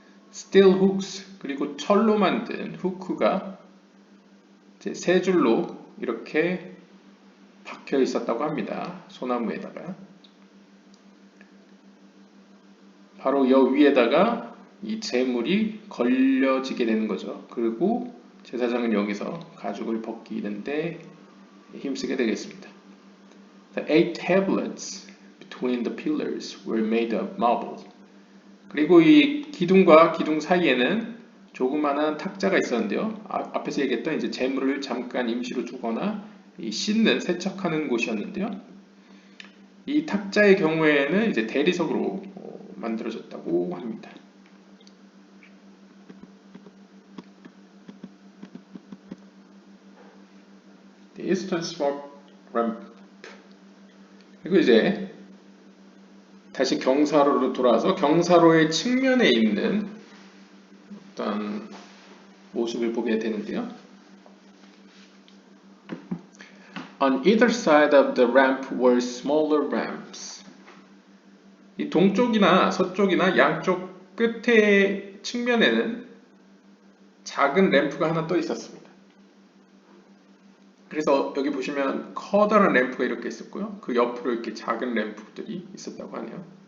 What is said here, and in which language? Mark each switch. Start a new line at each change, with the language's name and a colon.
Korean: Steel hooks, 그리고 철로 만든 후크가 세 줄로 이렇게 박혀 있었다고 합니다. 소나무에다가. 바로 여 위에다가 이 재물이 걸려지게 되는 거죠. 그리고 제사장은 여기서 가죽을 벗기는데 힘쓰게 되겠습니다.
English: The 8 tablets between the pillars were made of marble.
Korean: 그리고 이 기둥과 기둥 사이에는 조그마한 탁자가 있었는데요. 앞에서 얘기했던 이제 재물을 잠깐 임시로 두거나 씻는, 세척하는 곳이었는데요. 이 탁자의 경우에는 이제 대리석으로 만들어졌다고 합니다.
English: The Eastern Smoke Ramp.
Korean: 그리고 이제 다시 경사로로 돌아와서 경사로의 측면에 있는 어떤 모습을 보게 되는데요.
English: On either side of the ramp were smaller ramps.
Korean: 이 동쪽이나 서쪽이나 양쪽 끝에 측면에는 작은 램프가 하나 떠 있었습니다. 그래서 여기 보시면 커다란 램프가 이렇게 있었고요. 그 옆으로 이렇게 작은 램프들이 있었다고 하네요.